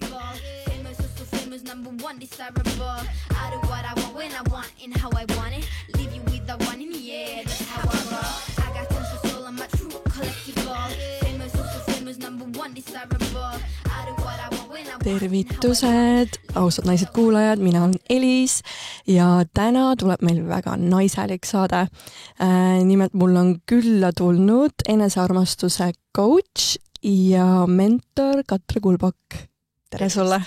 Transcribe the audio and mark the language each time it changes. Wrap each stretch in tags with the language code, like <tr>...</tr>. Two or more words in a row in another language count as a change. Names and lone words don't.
<en>Famous, also famous, number one, desirable. I do what I want, when I want, and how I want it. Leave you with the one in the air, that's how I roll. I got tons of soul, I'm a true collectible. Famous, also famous, number one, desirable. I do what I want, when I want.</en> <et>Tervitused, ausad naised kuulajad, mina olen Elis ja täna tuleb meil väga naiselik saade. Nimelt mul on külla tulnud enesearmastuse coach ja mentor Katre Kulbak. Tere sulle!</et>